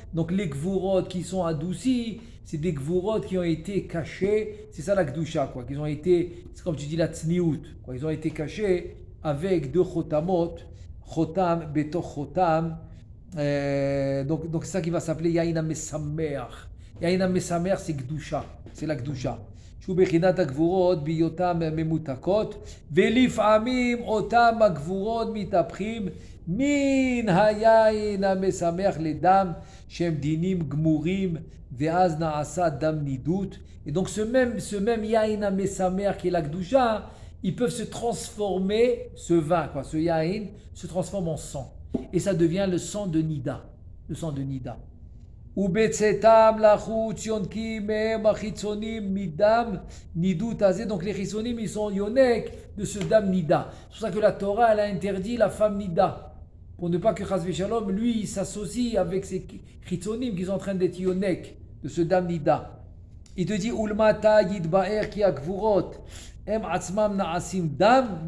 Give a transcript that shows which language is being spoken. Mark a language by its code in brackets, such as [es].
[fr] Donc les gvurot qui sont adoucis, c'est des gvurot qui ont été cachés. C'est ça la gdusha, quoi. Qu'ils ont été, c'est comme tu dis la tzniut, quoi. Ils ont été cachés avec deux chotamot, chotam betoch chotam. Donc c'est ça qui va s'appeler yain amesameach. Yain amesameach, c'est gdusha, c'est la gdusha. [he] ובחינת הגבורות בהיותם ממותקות, ולפעמים אותם הגבורות מתהפכים מן היין המשמח לדם שהם דינים גמורים, ואז נעשה דם נידות. [fr] Et donc ce même yain המשמח qui est la gdusha, ils peuvent se transformer, ce vin, quoi, ce yain, se transforme en sang. Et ça devient le sang de Nida. Le sang de Nida. [he] ובצאתם לחוץ יונקים מהם החיצונים מדם נידות הזה. [fr] Donc les chisonim ils sont yonek de ce dam nida. C'est pour ça que la Torah elle a interdit la femme nida. Pour ne pas que Chas v'Shalom lui il s'associe avec ces chisonim qui sont en train d'être yonek de ce dam nida. Il te dit [he] ulmata yidba'er ki akvurot em atzmam na'asim dam.